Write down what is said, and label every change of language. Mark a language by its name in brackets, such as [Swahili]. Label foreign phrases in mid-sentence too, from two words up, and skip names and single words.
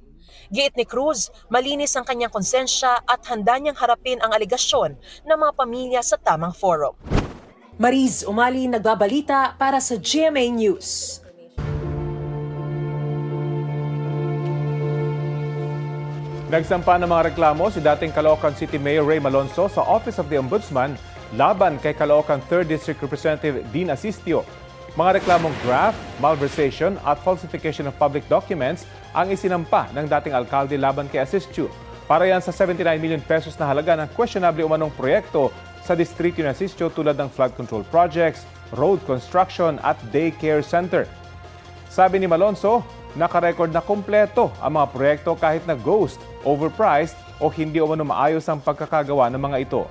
[Filipino] Giit ni Cruz, malinis ang kanyang konsensya at handa niyang harapin ang aligasyon ng mga pamilya sa tamang forum. Mariz Umali nagbabalita para sa GMA News. Nagsampa ng mga reklamo si dating Caloocan City Mayor Ray Malonzo sa Office of the Ombudsman laban kay Caloocan 3rd District Representative Dean Asistio. Mga reklamong graft, malversation at [English] falsification of public documents [Filipino] ang isinampa ng dating alkalde laban kay Asistio. Para yan sa 79 million pesos na halaga ng questionable umanong proyekto sa distrito ng Asistio tulad ng [English] flood control projects, road construction [Filipino] at [English] daycare center. [Filipino] Sabi ni Malonzo, nakarecord na kumpleto ang mga proyekto kahit na ghost, overpriced o hindi umano maayos ang pagkakagawa ng mga ito.